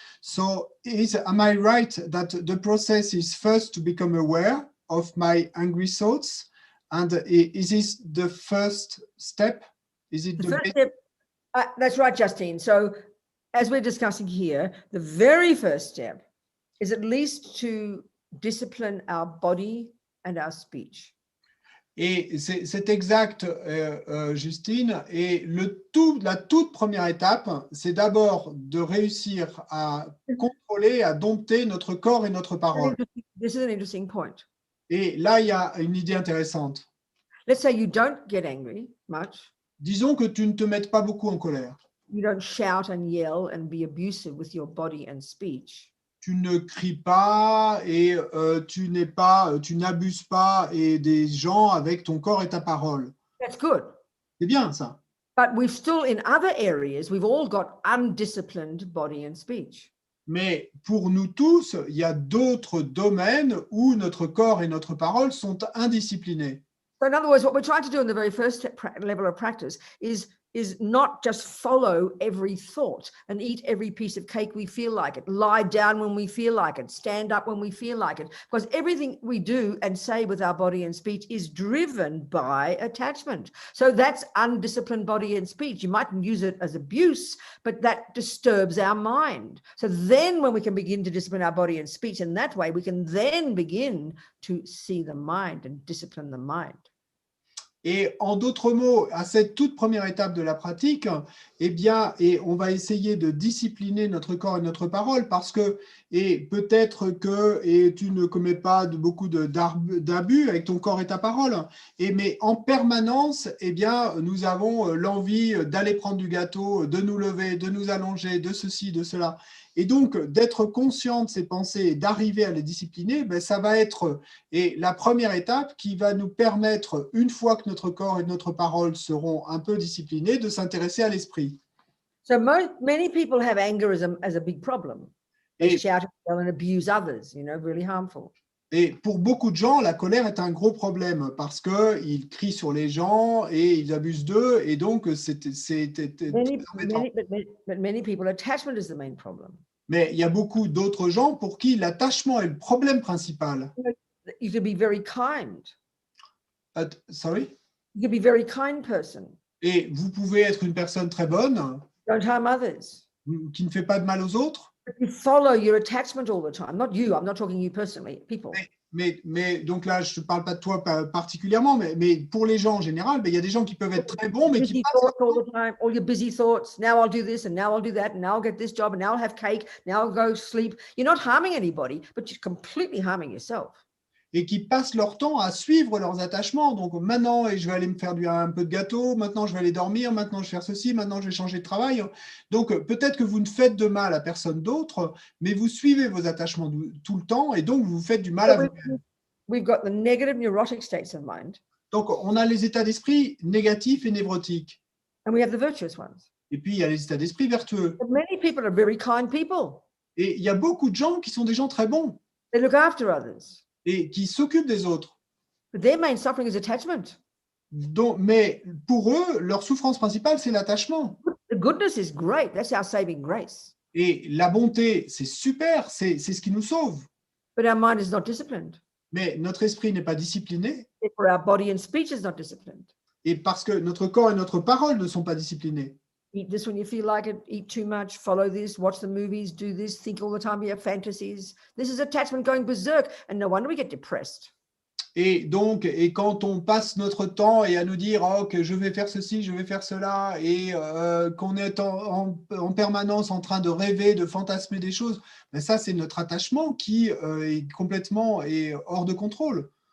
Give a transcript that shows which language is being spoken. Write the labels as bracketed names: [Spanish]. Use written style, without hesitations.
[English] So am I right that the process is first to become aware of my angry thoughts, and is this the first step? Is it The first step? That's right, Justine. So as we're discussing here, the very first step is at least to discipline our body and our speech. [French] Et c'est exact, Justine. Et la toute première étape, c'est d'abord de réussir à contrôler, à dompter notre corps et notre parole. [English] This is an interesting point. [French] Et là, il y a une idée intéressante. [English] Let's say you don't get angry much. [French] Disons que tu ne te mettes pas beaucoup en colère. [English] You don't shout and yell and be abusive with your body and speech. [French] Tu ne cries pas et tu n'abuses pas et des gens avec ton corps et ta parole. [English] That's good. [French] C'est bien ça. [English] But we've still, in other areas, we've all got undisciplined body and speech. [French] Mais pour nous tous, il y a d'autres domaines où notre corps et notre parole sont indisciplinés. [English] So in other words, what we're trying to do in the very first level of practice is not just follow every thought and eat every piece of cake we feel like it, lie down when we feel like it, stand up when we feel like it, because everything we do and say with our body and speech is driven by attachment. So that's undisciplined body and speech. You mightn't use it as abuse, but that disturbs our mind. So then when we can begin to discipline our body and speech in that way, we can then begin to see the mind and discipline the mind. [French] Et en d'autres mots, à cette toute première étape de la pratique, eh bien, et on va essayer de discipliner notre corps et notre parole parce que, et peut-être que et tu ne commets pas beaucoup d'abus avec ton corps et ta parole, mais en permanence, eh bien, nous avons l'envie d'aller prendre du gâteau, de nous lever, de nous allonger, de ceci, de cela. Et donc, d'être conscient de ces pensées et d'arriver à les discipliner, ben, ça va être la première étape qui va nous permettre, une fois que notre corps et notre parole seront un peu disciplinés, de s'intéresser à l'esprit. [English] So many people have anger as a big problem. They shout and abuse others, really harmful. [French] Et pour beaucoup de gens, la colère est un gros problème parce qu'ils crient sur les gens et ils abusent d'eux, et donc c'est embêtant. [English] But many people, attachment is the main problem. [French] Mais il y a beaucoup d'autres gens pour qui l'attachement est le problème principal. [English] You could be very kind. Sorry? You could be a very kind person. [French] Et vous pouvez être une personne très bonne, [English] Don't harm others. [French] qui ne fait pas de mal aux autres. [English] But you follow your attachment all the time. Not you, I'm not talking you personally, people. [French] Mais donc là, je ne parle pas de toi particulièrement, mais pour les gens en général, il y a des gens qui peuvent être très bons, mais qui passent [English] all the time, all your busy thoughts. Now I'll do this, and now I'll do that, and now I'll get this job, and now I'll have cake, now I'll go sleep. You're not harming anybody, but you're completely harming yourself. [French] Et qui passent leur temps à suivre leurs attachements. Donc maintenant, je vais aller me faire un peu de gâteau, maintenant je vais aller dormir, maintenant je vais faire ceci, maintenant je vais changer de travail. Donc peut-être que vous ne faites de mal à personne d'autre, mais vous suivez vos attachements tout le temps, et donc vous faites du mal à vous-même. [English] We've got the negative neurotic states of mind. [French] Donc on a les états d'esprit négatifs et névrotiques. [English] And we have the virtuous ones. [French] Et puis il y a les états d'esprit vertueux. [English] But many people are very kind people. [French] Et il y a beaucoup de gens qui sont des gens très bons. [English] They look after others. [French] Et qui s'occupent des autres. [English] But their main suffering is attachment. [French] Mais pour eux, leur souffrance principale, c'est l'attachement. [English] The goodness is great. That's our saving grace. [French] Et la bonté, c'est super, c'est ce qui nous sauve. [English] But our mind is not disciplined. [French] Mais notre esprit n'est pas discipliné, [English] Therefore, our body and speech is not disciplined. [French] et parce que notre corps et notre parole ne sont pas disciplinés. [English] Eat this when you feel like it, eat too much, follow this, watch the movies, do this, think all the time, you have fantasies. This is attachment going berserk, and no wonder we get depressed. [French] Et donc, et quand on passe notre temps et à nous dire oh, que je vais faire ceci, je vais faire cela, et qu'on est en permanence en train de rêver, de fantasmer des choses, ben ça, c'est notre attachement qui est complètement hors de contrôle.